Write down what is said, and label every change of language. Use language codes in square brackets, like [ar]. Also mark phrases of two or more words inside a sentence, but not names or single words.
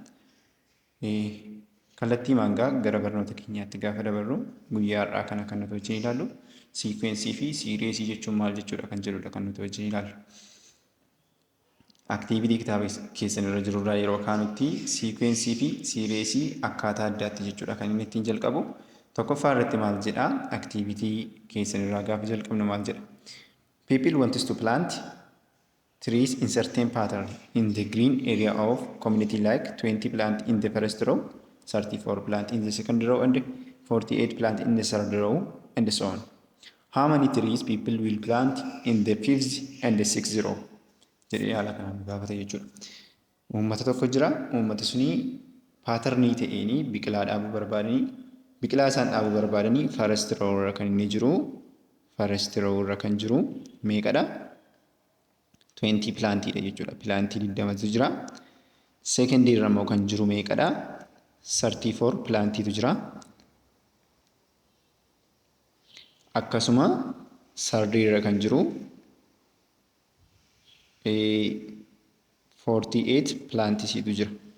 [om] Kallattii maangaa gara barnoota keenyaatti gaafa dabarru guyyaa har'aa kana kan nuti wajjin ilaallu siikwensii fi siireesii jechuun maal jechuudha kan jedhudha kan nuti wajjin ilaallu. Aktiivitii kitaaba keessan irra jirurraa yeroo kaanutti siikwensii fi siireesii akkaataa addaatti jechuudha kan inni ittiin jalqabu. Tokkoffaa irratti maal jedhaa? Aktiivitii keessan irraa gaafa jalqabnu maal jedha? [en] People want to plant trees in certain pattern in the green area of community like 20 plant in the first row, 34 plant in the second row and 48 plant in the third row and so on. How many trees people will plant in the fifth and the sixth row? [om] Jedhee haala kanaan gaafate jechuudha. Uummata tokko jira. Uummati suni paaternii ta'eenii biqilaa dhaabuu barbaadanii biqilaa isaan dhaabuu barbaadanii [en] first row [om] irra kan inni jiru [en] first row [om] irra kan jiru meeqadha? 20 plantiidha jechuudha. Plantii 20tu jira. Second irra immoo kan jiru meeqadha? 34 plantiitu jira. Akkasuma third irra kan jiru 48 plantisiitu jira.